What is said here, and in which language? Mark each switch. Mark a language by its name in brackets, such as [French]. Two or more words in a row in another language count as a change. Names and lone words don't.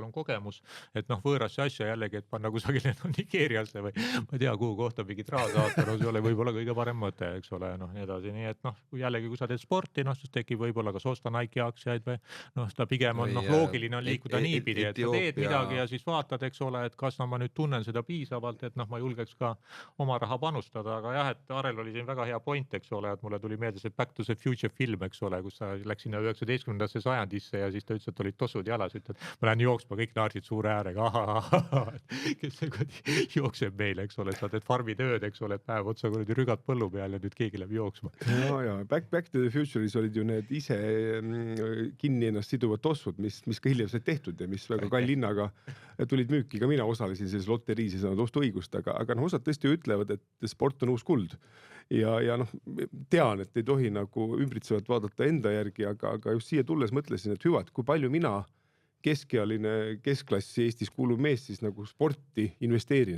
[Estonian] on kogemus, et võõrasse asja jällegi, et panna kusagile Nigeeriasse või ma ei tea, kuhu kohta mingit raha saata, see ole võib-olla kõige parem mõte, eks ole, nii edasi, nii et jällegi, kui sa teed sporti, siis tekib võib-olla kas osta Nike aktsiaid või ta pigem on loogiline on liikuda niipidi, et sa teed midagi ja siis vaatad, eks ole, et kas ma nüüd tunnen seda piisavalt, et ma julgeks ka oma raha panustada, aga jah, et Arel oli siin väga hea point, eks ole, et mulle tuli meelde see Back to the Future film, eks ole, kus sa läks sinna 19. sajandisse ja siis ta ütles, et olid tossud jalas, ütled, ma lähen jooksma, kõik naersid suure äärega, kes see jookseb meil, eks ole, sa teed farmitööd, eks ole, et päev otsa rügad põllu peal ja nüüd keegi läheb jooksma. Back to the Future'is olid ju need ise kinni ennast siduvad tossud, mis mis ka hiljem said tehtud ja mis väga kalli hinnaga tulid müüki. Ka mina osalesin selles loteriis ja saanud ostuõigust, aga noh, osad tõesti ütlevad, et sport on uus kuld. Ja noh, tean, et ei tohi nagu ümbritsevat vaadata enda järgi, aga just siia tulles mõtlesin, et hüva, et kui palju mina keskealine keskklassi Eestis kuuluv mees siis nagu sporti investeerin.